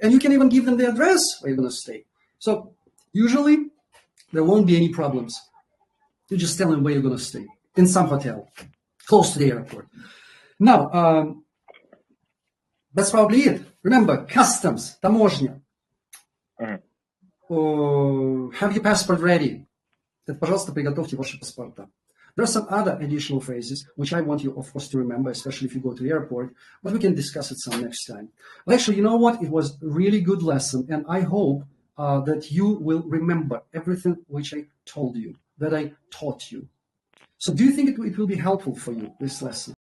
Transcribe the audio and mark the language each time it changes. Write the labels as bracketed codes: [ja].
[en] And you can even give them the address where you're going to stay. So usually there won't be any problems. You just tell them where you're going to stay, in some hotel. close to the airport. Now, that's probably it. Remember, customs, таможня. Have your passport ready. [ru] Пожалуйста, приготовьте ваши паспорта. [en] There are some other additional phrases, which I want you, of course, to remember, especially if you go to the airport, but we can discuss it some next time. But actually, you know what? It was a really good lesson, and I hope that you will remember everything which I told you, that I taught you. So do you think it will be helpful for you, this lesson?